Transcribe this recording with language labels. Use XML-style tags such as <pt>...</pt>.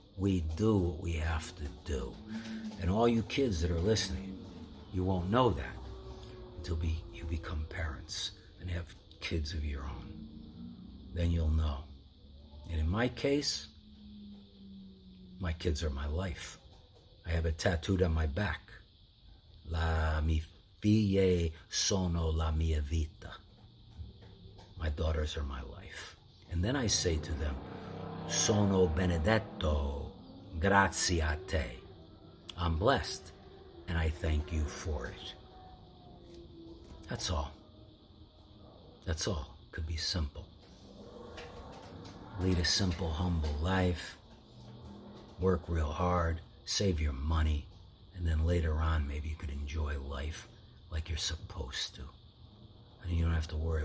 <en>We do what we have to do. And all you kids that are listening, you won't know that until you become parents and have kids of your own. Then you'll know. And in my case, my kids are my life. I have it tattooed on my back.</en> <it>La mi figlie sono la mia vita.</it> <en>My daughters are my life. And then I say to them,</en> <it>sono benedetto, grazie a te.</it> <en>I'm blessed, and I thank you for it. That's all. That's all. Could be simple. Lead a simple, humble life. Work real hard. Save your money. And then later on, maybe you could enjoy life like you're supposed to. And you don't have to worry.</en>